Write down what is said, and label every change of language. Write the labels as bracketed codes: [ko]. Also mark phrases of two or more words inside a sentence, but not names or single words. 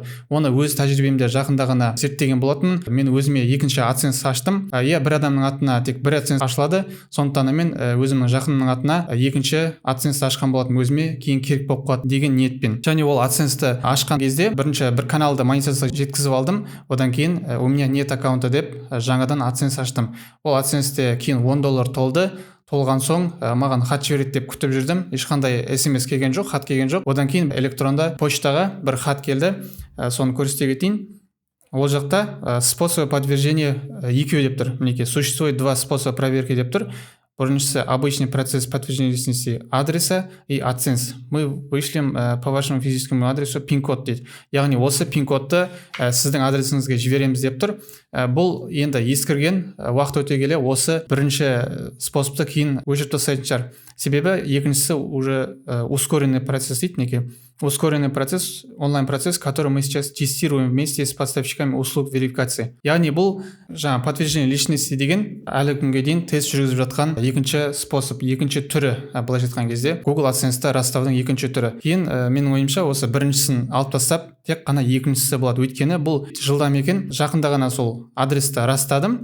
[kk] Оны өз тәжірибемде жақында ғана зерттеген болатын. Мен өзіме екінші AdSense аштым. Бір адамның атына тек бір AdSense ашылады. Сондықтан мен өзімнің жақынымның атына екінші AdSense ашқан болатын, өзіме кейін керек болып қалады деген ниетпен. Және ол AdSense-ті ашқан кезде бірінші бір каналды монетизация жеткізіп алдым. Одан кейін [ru] у меня нет аккаунта [kk] деп жаңадан AdSense аштым. Ол AdSense-те кейін $10 толды. Толған соң маған хат жібереді деп күтіп жүрдім. Ешқандай SMS келген жоқ, хат келген жоқ. Одан кейін электронда почтаға бір хат келді. Соны көрсете кетейін. Ол жақта [ru] способы подтверждения [kk] екеу деп тұр. Мінекей, [ru] существует два способа проверки [kk] деп тұр. Біріншісі [ru] обычный процесс подтверждения личности адреса и AdSense. Мы вышлем по вашему физическому адресу пин-код дейді. [kk] Яғни осы пин-кодты сіздің адресіңізге жібереміз деп тұр. Бұл енді ескірген, уақыт өте келе осы бірінші способты кейін өшіріп тастайтын шығар. Себебі екіншісі [ru] уже ускоренный процесс [kk] дейді, неке. [ru] Ускоренный процесс, онлайн-процесс, который мы сейчас тестируем вместе с поставщиками услуг верификации. [kk] Яғни бұл жаңа [ru] подтверждение личности [kk] деген әлі күнге дейін тест жүргізіп жатқан екінші способ, екінші түрі, былай айтқан кезде Google AdSense-та растаудың екінші түрі. Кейін менің ойымша осы біріншісін алып тастап, тек қана екіншісі болады. Өйткені бұл жылдам екен, жақында ғана сол адресті растадым.